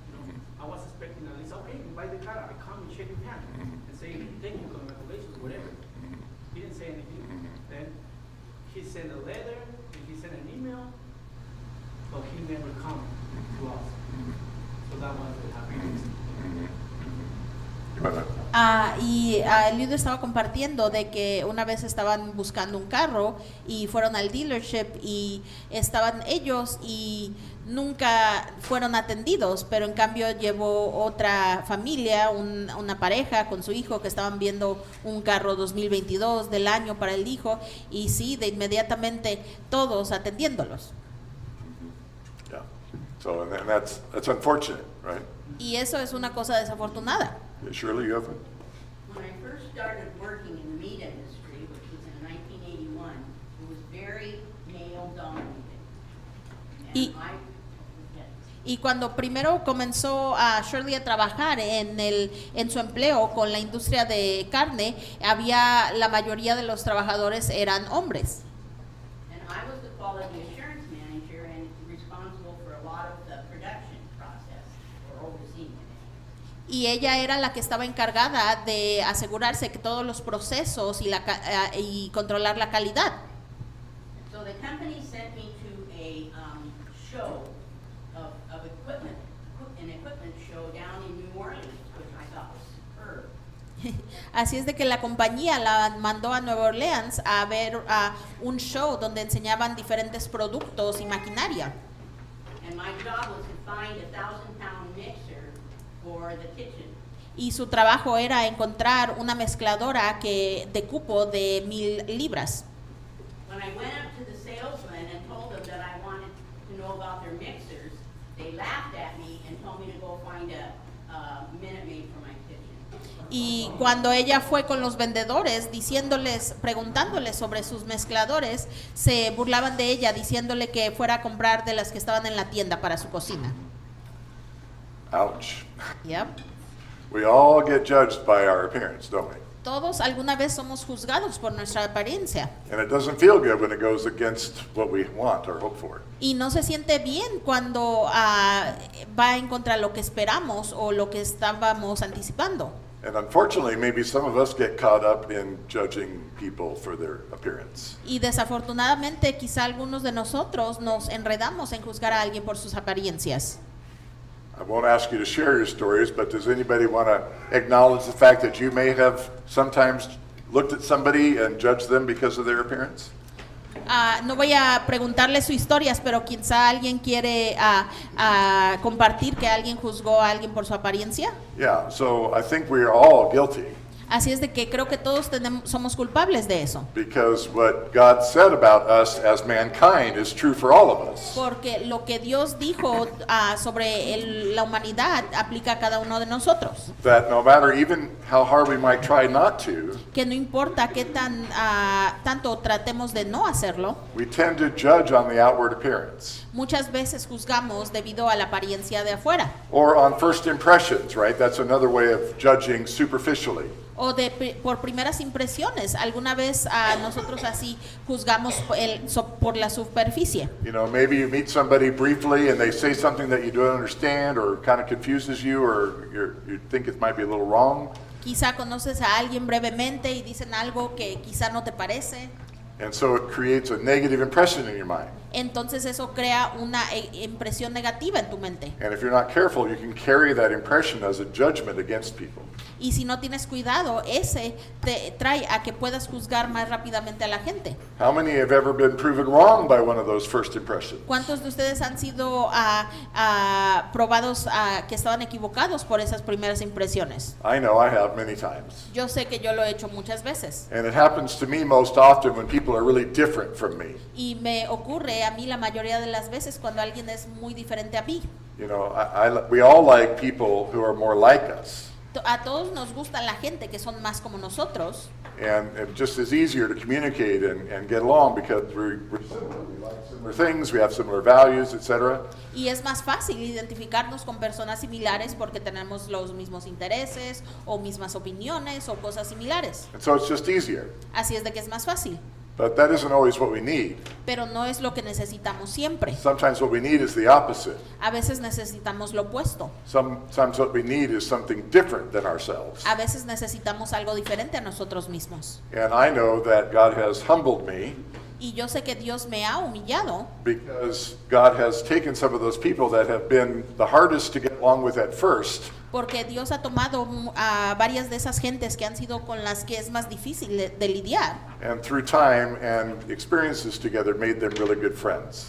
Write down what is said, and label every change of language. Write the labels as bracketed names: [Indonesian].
[English] You know, I was expecting at least, okay, you buy the car, I come and shake your hand and say thank you, congratulations, whatever. He didn't say anything. Then he sent a letter and he sent an email, but he never come to us. So that was the happiness. [Spanish] Eliud estaba compartiendo de que una vez estaban buscando un carro y fueron al dealership y estaban ellos y nunca fueron atendidos, pero en cambio llevó otra familia, una pareja con su hijo que estaban viendo un carro 2022 del año para el hijo y sí, de inmediatamente todos atendiéndolos. [English] Yeah. So and that's unfortunate, right? [Spanish] Y eso es una cosa desafortunada. [English] Yeah, Shirley, you have it? When I first started working in the meat industry, which was in 1981, it was very male dominated. [Spanish] Y- Y cuando primero comenzó a Shirley a trabajar en su empleo con la industria de carne, la mayoría de los trabajadores eran hombres. [English] And I was the quality assurance manager and responsible for a lot of the production process or overseeing it. [Spanish] Y ella era la que estaba encargada de asegurarse que todos los procesos y controlar la calidad. [English] So the company sent me to a show of equipment, an equipment show down in New Orleans, which I thought was superb. [Spanish] Así es de que la compañía la mandó a Nueva Orleans a ver un show donde enseñaban diferentes productos y maquinaria. [English] And my job was to find a 1,000-pound mixer for the kitchen. [Spanish] Y su trabajo era encontrar una mezcladora de cupo de 1,000 libras. [English] When I went up to the salesman and told them that I wanted to know about their mixers, they laughed at me and told me to go find a Minute Maid for my kitchen. [Spanish] Y cuando ella fue con los vendedores preguntándoles sobre sus mezcladores, se burlaban de ella diciéndole que fuera a comprar de las que estaban en la tienda para su cocina. [English] Ouch. Yep. We all get judged by our appearance, don't we? [Spanish] Todos alguna vez somos juzgados por nuestra apariencia. [English] And it doesn't feel good when it goes against what we want or hope for. [Spanish] Y no se siente bien cuando va en contra de lo que esperamos o lo que estábamos anticipando. [English] And unfortunately, maybe some of us get caught up in judging people for their appearance. [Spanish] Y desafortunadamente quizá algunos de nosotros nos enredamos en juzgar a alguien por sus apariencias. [English] I won't ask you to share your stories, but does anybody want to acknowledge the fact that you may have sometimes looked at somebody and judged them because of their appearance? [Spanish] No voy a preguntarle sus historias, pero quizá alguien quiere compartir que alguien juzgó a alguien por su apariencia. [English] Yeah, so I think we are all guilty. [Spanish] Así es de que creo que todos somos culpables de eso. [English] Because what God said about us as mankind is true for all of us. [Spanish] Porque lo que Dios dijo sobre la humanidad aplica a cada uno de nosotros. [English] That no matter even how hard we might try not to, [Spanish] Que no importa qué tanto tratemos de no hacerlo, [English] we tend to judge on the outward appearance. [Spanish] muchas veces juzgamos debido a la apariencia de afuera. [English] Or on first impressions, right? That's another way of judging superficially. [Spanish] O por primeras impresiones. Alguna vez nosotros así juzgamos por la superficie. [English] You know, maybe you meet somebody briefly and they say something that you don't understand or kind of confuses you or you think it might be a little wrong. [Spanish] Quizá conoces a alguien brevemente y dicen algo que quizá no te parece. [English] And so it creates a negative impression in your mind. [Spanish] Entonces eso crea una impresión negativa en tu mente. [English] And if you're not careful, you can carry that impression as a judgment against people. [Spanish] Y si no tienes cuidado, ese te trae a que puedas juzgar más rápidamente a la gente. [English] How many have ever been proven wrong by one of those first impressions? [Spanish] ¿Cuántos de ustedes han sido probados que estaban equivocados por esas primeras impresiones? [English] I know I have many times. [Spanish] Yo sé que yo lo he hecho muchas veces. [English] And it happens to me most often when people are really different from me. [Spanish] Y me ocurre a mí la mayoría de las veces cuando alguien es muy diferente a mí. [English] You know, we all like people who are more like us. [Spanish] A todos nos gusta la gente que son más como nosotros. [English] And it just is easier to communicate and get along because we're similar. We like similar things, we have similar values, etc. [Spanish] Y es más fácil identificarnos con personas similares porque tenemos los mismos intereses o mismas opiniones o cosas similares. [English] And so it's just easier. [Spanish] Así es de que es más fácil. [English] But that isn't always what we need. [Spanish] Pero no es lo que necesitamos siempre. [English] Sometimes what we need is the opposite. [Spanish] A veces necesitamos lo opuesto. [English] Sometimes what we need is something different than ourselves. [Spanish] A veces necesitamos algo diferente a nosotros mismos. [English] And I know that God has humbled me [Spanish] Y yo sé que Dios me ha humillado [English] because God has taken some of those people that have been the hardest to get along with at first. [Spanish] porque Dios ha tomado a varias de esas gentes que han sido con las que es más difícil de lidiar. [English] And through time and experiences together made them really good friends.